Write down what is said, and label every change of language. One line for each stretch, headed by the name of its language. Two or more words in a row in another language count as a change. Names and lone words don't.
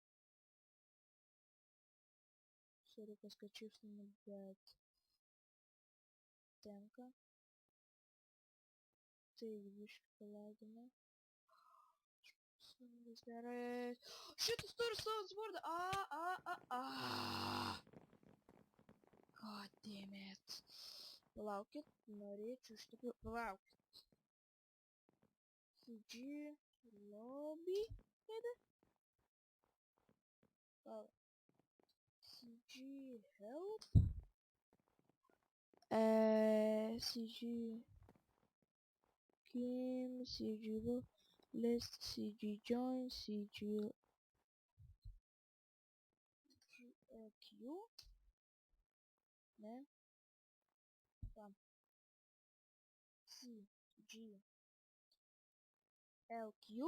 Lithuanian: Surikas, kad šiftinam, bet tenka. Tai biškį palagina. Vis gerai. Šitas turi savo svordą.
English: God damn it.
Lithuanian: Palaukit, norėčiau iš tikrųjų. Palaukit. CG lobby. Tada. CG help. CG game, CG list, CG join, CG Q. Ne? Tam. CG LQ.